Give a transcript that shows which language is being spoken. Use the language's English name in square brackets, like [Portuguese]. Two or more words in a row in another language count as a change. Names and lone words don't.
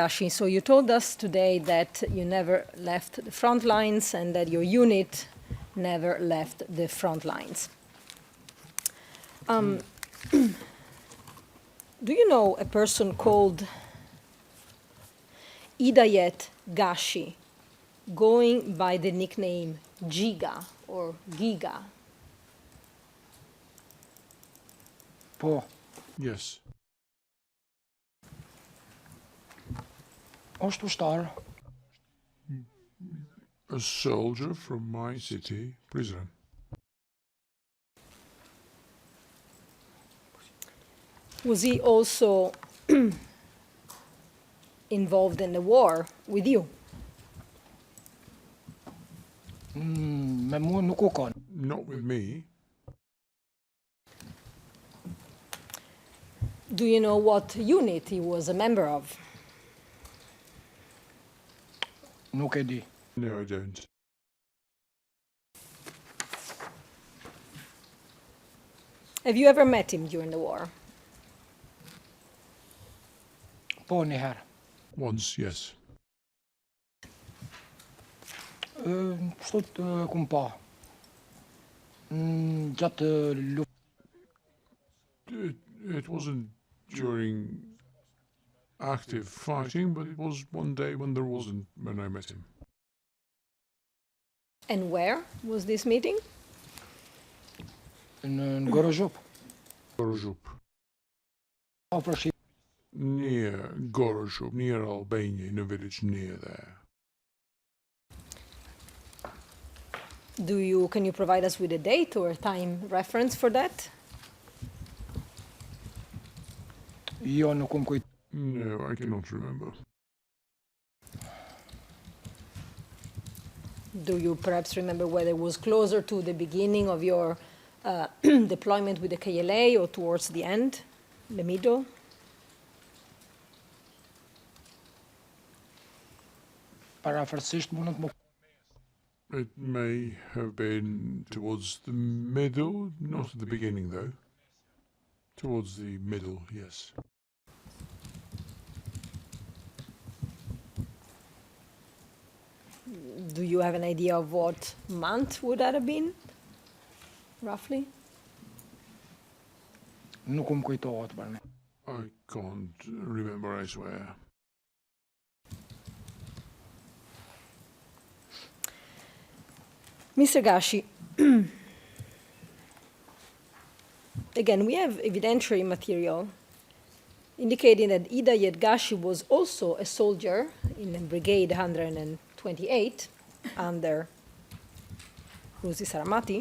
[English] Gashi, so you told us today that you never left the front lines and that your unit never left the front lines. Do you know a person called Hidayet Gashi, going by the nickname Giga or Giga? [Albanian] Po, [English] Yes. [Albanian] është ushtar, [English] A soldier from my city, prison. Was he also involved in the war with you? [Albanian] me mua nuk u kanë. [English] Not with me. Do you know what unit he was a member of? [Albanian] Nuk e di. [English] No, I don't. Have you ever met him during the war? [Albanian] Po një herë. [English] Once, yes. [Albanian] Kështu të kum pa. Gjatë [English] It wasn't during active fighting, but it was one day when there wasn't, when I met him. And where was this meeting? [Albanian] në Gorozhup. Gorozhup. [English] Near Gorozhup, near Albania, in a village near there. Can you provide us with a date or a time reference for that? [Albanian] Jo, nuk kujt. [English] No, I cannot remember. Do you perhaps remember whether it was closer to the beginning of your deployment with the KLA or towards the end, the middle? [Albanian] Parafërsisht mund të më [English] It may have been towards the middle, not at the beginning though. Towards the middle, yes. Do you have an idea of what month would that have been, roughly? [Albanian] nuk më kujtohet për ne. [English] I can't remember, I swear. Mr. Gashi, again, we have evidentiary material indicating that Hidayet Gashi was also a soldier in Brigade 128 under Ruzi Saramati.